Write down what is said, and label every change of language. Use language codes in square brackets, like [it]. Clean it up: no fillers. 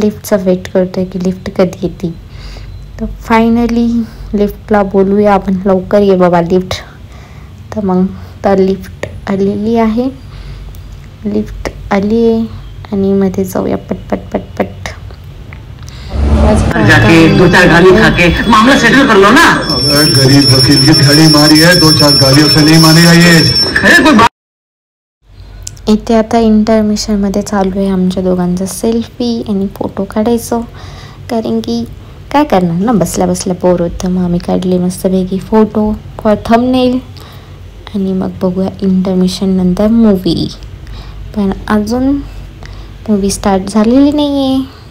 [mr] लिफ्टचं weight करतो आहे की लिफ्ट कधी येते. तर फायनली लिफ्टला बोलूया आपण, लवकर ये बाबा लिफ्ट. तर मग तर लिफ्ट आलेली आहे. लिफ्ट आली आहे आणि मध्ये जाऊया पटपट पटपट. [hi] जाके 2-4 गाली खा के मामला सेटल कर लो ना. अगर गरीब वकील की दिहाड़ी मारी है, 2-4 गालियों से नहीं मानेगा ये. अरे कोई बात. [mr] इथे आता इंटरमिशनमध्ये चालू आहे आमच्या दोघांचा सेल्फी आणि फोटो काढायचो. कारण की काय करणार ना, बसल्या बसल्या बोर होतं. मग आम्ही काढले मस्तपैकी फोटो फॉर थंबनेल. आणि मग बघूया इंटरमिशन नंतर मूवी. पण अजून मूवी स्टार्ट झालेली नाही आहे.